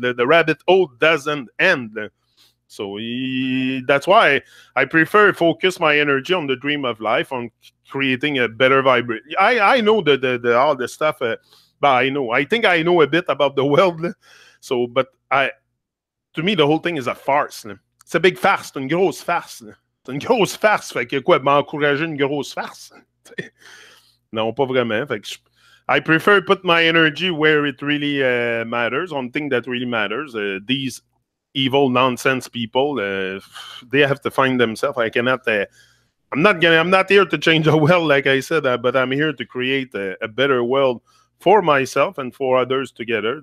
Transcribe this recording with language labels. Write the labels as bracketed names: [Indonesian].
[English] The rabbit hole doesn't end. So that's why I prefer focus my energy on the dream of life, on creating a better vibration. I know the all the stuff, but I think I know a bit about the world. So, but to me, the whole thing is a farce. [French] C'est [English] a big farce, [French] c'est une grosse farce. C'est une grosse farce. Fait que quoi, m'encourager une grosse farce? Non, pas vraiment. Fait que [English] I prefer put my energy where it really matters, on things that really matters. These evil nonsense people, they have to find themselves. I cannot. I'm not here to change the world, like I said, but I'm here to create a better world for myself and for others together.